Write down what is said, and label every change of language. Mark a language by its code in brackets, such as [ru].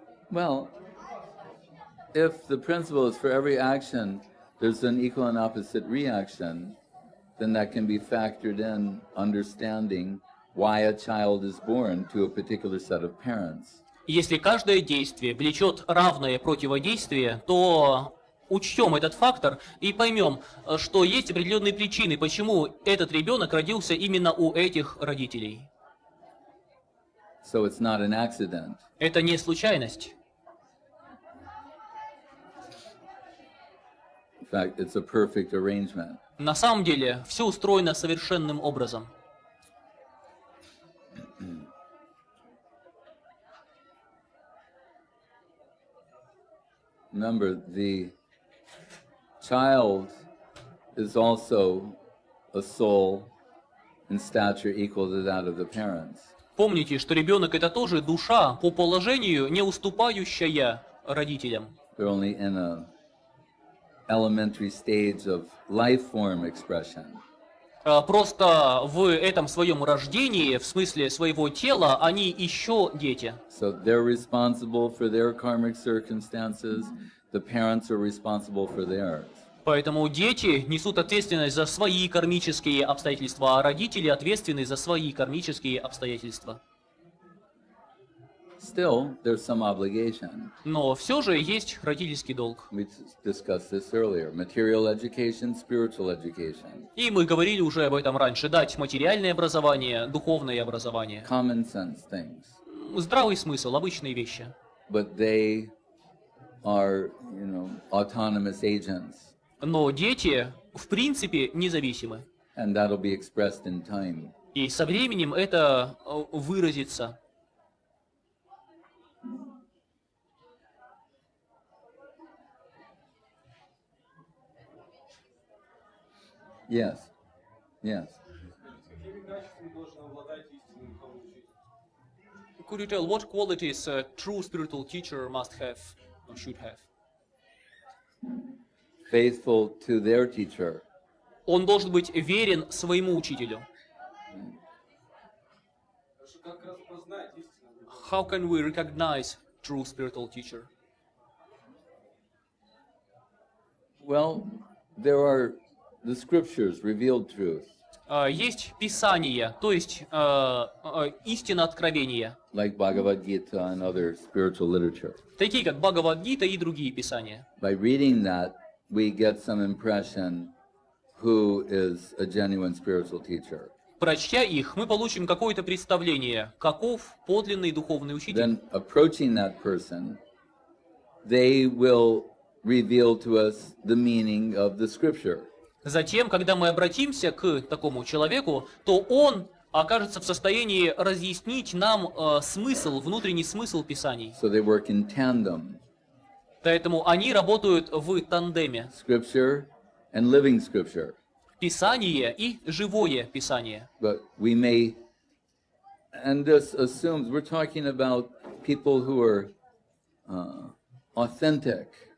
[en] Well, if the principle is for every action, there's an equal and opposite reaction, then that can be factored in understanding why a child is born to a particular set of parents. [ru] Если каждое действие влечет равное противодействие, то учтем этот фактор и поймем, что есть определенные причины, почему этот ребенок родился именно у этих родителей. [en] So it's not an accident. [ru] Это не случайность. [en] In fact, it's a perfect arrangement. [ru] На самом деле, все устроено совершенным образом. [en] Remember, the child is also a soul in stature equal to that of the parents. [ru] Помните, что ребенок это тоже душа по положению, не уступающая родителям. [en] They're only in a elementary stage of life form expression. [ru] Просто в этом своем рождении, в смысле своего тела, они еще дети. [en] So they're responsible for their karmic circumstances. The parents are responsible for theirs. [ru] Поэтому дети несут ответственность за свои кармические обстоятельства, а родители ответственны за свои кармические обстоятельства. [en] Still, there's some obligation. [ru] Но все же есть родительский долг. [en] We discussed this earlier. Material education, spiritual education. [ru] И мы говорили уже об этом раньше. Дать материальное образование, духовное образование. [en] Common sense things. [ru] Здравый смысл, обычные вещи. [en] But they are, autonomous agents. [ru] Но дети, в принципе, независимы. [en] And that'll be expressed in time. [ru] И со временем это выразится. [en] Yes. Yes. Could you tell what qualities a true spiritual teacher must have or should have? Faithful to their teacher. [ru] Он должен быть верен своему учителю. [en] How can we recognize true spiritual teacher? Well, there are the scriptures, revealed truth. [ru] Есть Писание, то есть истина откровения. [en] Like Bhagavad Gita and other spiritual literature. [ru] Такие как Бхагавад-гита и другие писания. [en] By reading that, we get some impression who is a genuine spiritual teacher. [ru] Прочтя их, мы получим какое-то представление, каков подлинный духовный учитель. [en] Then approaching that person, they will reveal to us the meaning of the scripture. [ru] Затем, когда мы обратимся к такому человеку, то он окажется в состоянии разъяснить нам смысл, внутренний смысл Писаний. [en] So they work in tandem. [ru] Поэтому они работают в тандеме. [en] Scripture and living scripture. [ru] Писание и живое Писание. [en] But we may, and this assumes we're talking about people who are authentic.